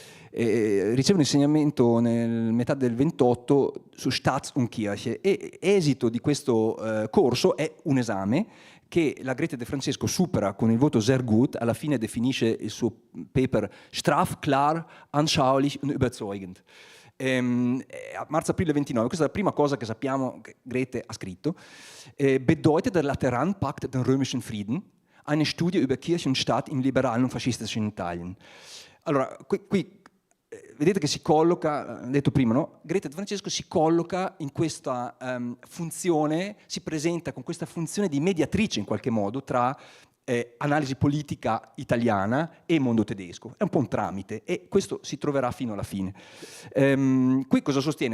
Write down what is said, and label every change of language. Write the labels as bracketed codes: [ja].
[it] Riceve un insegnamento nel metà del 28 su [de] Staats und Kirche, [it] e esito di questo corso è un esame che la Grete De Francesco supera con il voto [de] sehr gut. [it] Alla fine definisce il suo paper [de] straff, klar, anschaulich und überzeugend. [it] A marzo-aprile 29, questa è la prima cosa che sappiamo che Grete ha scritto. [de] Bedeutet der Lateranpakt den römischen Frieden? Eine Studie über Kirche und Staat im liberalen und faschistischen Italien. [it] Allora, qui vedete che si colloca, detto prima, no? Grete De Francesco si colloca in questa funzione, si presenta con questa funzione di mediatrice in qualche modo tra analisi politica italiana e mondo tedesco. È un po' un tramite, e questo si troverà fino alla fine. Qui cosa sostiene?